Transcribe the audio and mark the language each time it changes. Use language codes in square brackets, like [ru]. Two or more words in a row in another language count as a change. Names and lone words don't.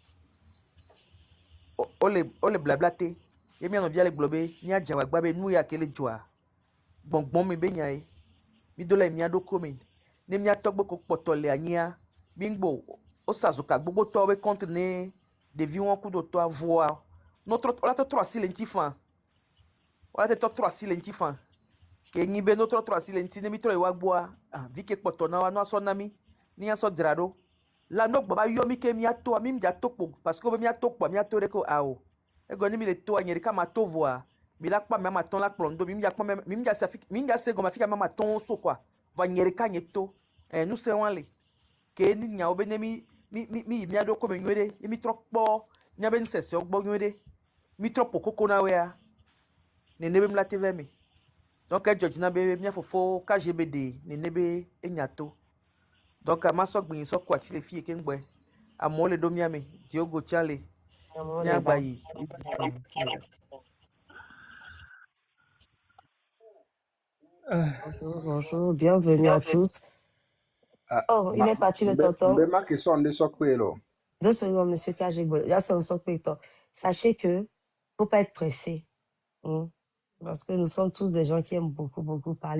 [ee] o le blabla te ye mía nɔvia le gblɔ be mía dze agbagba be nu ya ke le dzɔa gbɔngbɔn me be nya ye mi do le mía ɖokui me ne mía tɔgbe ko kpɔtɔ le anyia mi ŋgbo o sa zoka gbogbotɔwo be contre ne ɖeviwo kudo tɔa voa wola trɔ asi le ŋuti fã wola te trɔ asi le ŋuti fã ke nyi be no trɔ asi le ŋuti ne mi trɔ yi wa gbɔa vi ke kpɔtɔ na wa no asɔ na mi ne asɔ dzra ɖo la no gbɔ va yɔ mi ke mía toa mi dza to kpo [fr] parce que [ee] o be mía to kpoa mía to ɖe ko awo egɔ ne mi le toa nye ɖeka ma to voa mi la kpa mía ma tɔn la kplɔ ŋdo mi dza se gɔme afi ka mía ma tɔn so koa va nye ɖeka nye to nu se wa le ke ni nyawo be ne mi yi mía ɖo kome nyuie ɖe ye mi trɔ kpɔ mía be nusesewo gbɔ nyuie ɖe mi trɔ ƒo koko na woea nene be mla te ve me donc edzɔ dzi na be mía fofo kaje be ɖe nene be enya to donc ma sɔ gbenyi sɔ ko ati le fi ke ŋgbɔe amewo le ɖo mía me diogo tsa le mía gba yi [fr] Bonjour, bonjour, bienvenue à tous. Oh, il est parti le tonton. 2 secondes, monsieur Kajigbo. Là, c'est un socpector. Sachez que faut pas être pressé. Parce que nous sommes tous des gens qui aiment beaucoup, beaucoup parler.